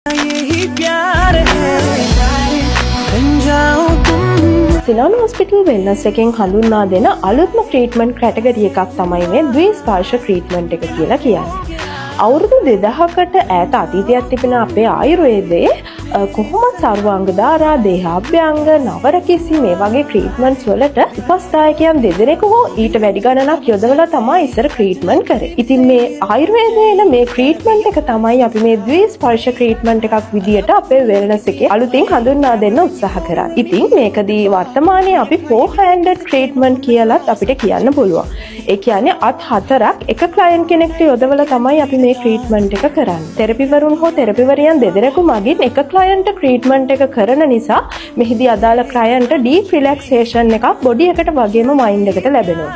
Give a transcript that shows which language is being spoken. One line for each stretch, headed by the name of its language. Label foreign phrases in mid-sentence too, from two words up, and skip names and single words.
Hindi: यही प्यार है बन जाओ तुम
Sinhala: සිලෝන් හොස්පිටල් වෙල්නස් එකෙන් හඳුන්වා දෙන අලුත්ම
English: treatment category
Sinhala: එකක් තමයි මේ ද්විස්පර්ශ ට්‍රීට්මන්ට් එක කියලා කියන්නේ. අවුරුදු 2000කට ඈත අතීතයක් තිබෙන අපේ ආයුර්වේදයේ කොහොමද සර්වාංග ධාරා, දේහාභ්‍යංග, නවරකිසි මේ වගේ ට්‍රීට්මන්ට්ස් වලට උපස්ථායකයන් දෙදෙනෙකු හෝ ඊට වැඩි ගණනක් යොදවලා තමයි ඉස්සර ට්‍රීට්මන්ට් කරේ. ඉතින් මේ ආයුර්වේදයේ මේ ට්‍රීට්මන්ට් එක තමයි අපි මේ ද්විස්පර්ශ ට්‍රීට්මන්ට් එකක් විදියට අපේ වෙල්නස් එකේ අලුතින් හඳුන්වා දෙන්න උත්සාහ කරා. ඉතින් මේකදී වර්තමානයේ අපි
English: four-handed treatment
Sinhala: කියලාත් අපිට කියන්න පුළුවන්. ඒ කියන්නේ අත් හතරක් එක ක්ලයන්ට් කෙනෙක්ට යොදවලා තමයි අපි මේ ට්‍රීට්මන්ට් එක කරන්නේ. තෙරපිවරුන් හෝ තෙරපිවරියන් දෙදෙනෙකු මගින් එක
English: client treatment
Sinhala: එක කරන නිසා මෙහිදී අදාළ
English: client deep relaxation
Sinhala: එකක් බොඩි එකට වගේම මයින්ඩ් එකට ලැබෙනවා.